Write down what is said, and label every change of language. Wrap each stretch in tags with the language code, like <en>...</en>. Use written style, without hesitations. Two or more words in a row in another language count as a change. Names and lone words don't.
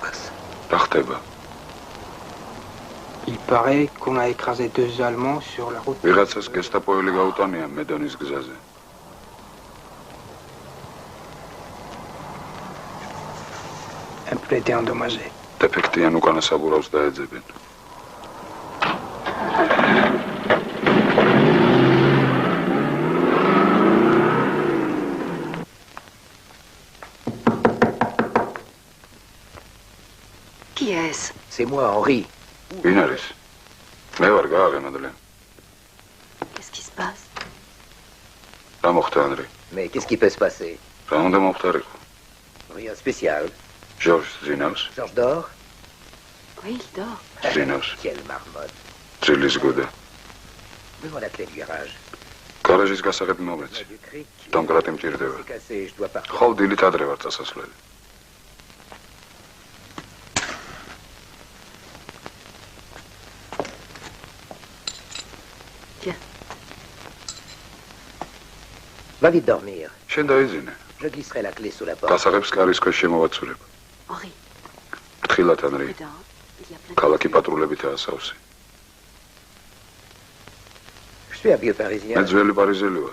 <ka>რა ხდება?</ka> <fr>Il paraît qu'on a écrasé 2 Allemands sur la route.</fr> <ka>ვიღაცას გესტაპოელი გაუტანია მედონის გზაზე.</ka> <fr>Un peu été endommagé.</fr> <ka>დეფექტიან უკანა საბურავს დაეძებენ.</ka> <fr>Qui est-ce? C'est moi, Henri.</fr> <ka>ვინ არის? მე ვარ გააღემადლე.</ka> <fr>Qu'est-ce qui se passe?</fr> <ka>რა მოხდა ანრი?</ka> <fr>Mais qu'est-ce qui peut se passer?</fr> <ka>რა უნდა მოხდარიყო?</ka> <fr>Rien de spécial.</fr> <ka>Georges ძინავს?</ka> <fr>Georges dort? Oui, il dort.</fr> <ka>ძინავს.</ka> <fr>Quelle marmotte.</fr> <ka>ძილის გუდა.</ka> <fr>Donne-moi la clé du garage.</fr> <ka>გარაჟის გასაღები მომეც. დამკრატი მჭირდება.</ka> <fr>C'est cassé, je dois partir.</fr> <ka>ხო, დილით ადრე ვარ წასასვლელი.</ka> <fr>Va vite dormir.</fr> <ka>შენ დაიძინე.</ka> <fr>Je glisserai la clé sous la porte.</fr> <ka>გასაღებს კარის ქვეშ შემოვაცურებ. Henri. ფრთხილად ანრი. ქალაქი პატრულებითაა სავსე.</ka> <fr>Je suis un vieux parisien.</fr> <ka>მე ძველი პარიზელი ვარ.</ka>